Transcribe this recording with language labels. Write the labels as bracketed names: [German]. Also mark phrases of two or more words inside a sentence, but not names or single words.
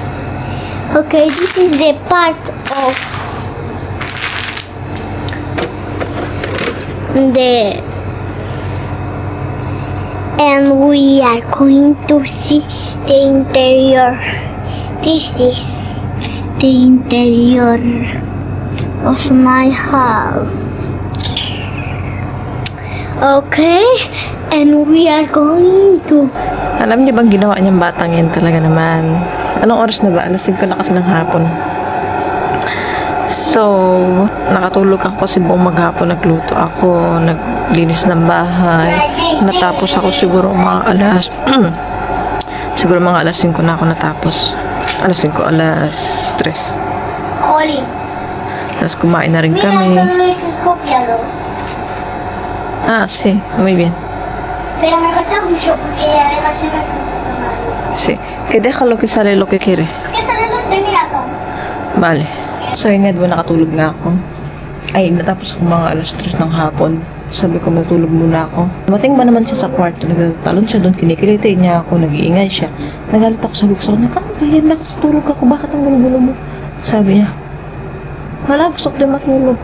[English] Okay, this is the part of the, and we are going to see the interior. This is the interior of my house. Okay, and we are going to... [Filipino] Alam niyo bang ginawa niyang batang yan talaga naman? Anong oras na ba? Alas 5 na kasi ng hapon. So, nakatulog ako kasi buong maghapon. Nagluto ako, naglinis ng bahay. Natapos ako siguro mga alas... siguro mga alas 5 na ako natapos. Alas 5, alas 3. Oli. Tapos kumain na rin kami. [Spanish] Sí, muy bien. Pero me falta mucho porque además se me hace mal. Sí, que déjalo que sale lo que quiere. ¿Qué salen los de mirando? Vale. [Filipino] So, yun nga, diba nakatulog na ako. Ay, natapos ako mga alas 3 ng hapon. Sabi ko, matulog muna ako. Dumating ba naman siya sa kwarto? Nagtalon siya doon, kinikilitay niya ako, nag-iingay siya. Nagalit ako, sabi ko sa kanya, ano ba yan? Nakatulog ako, bakit ang gulo-gulo mo? Sabi niya, wala, gusto ko din matulog.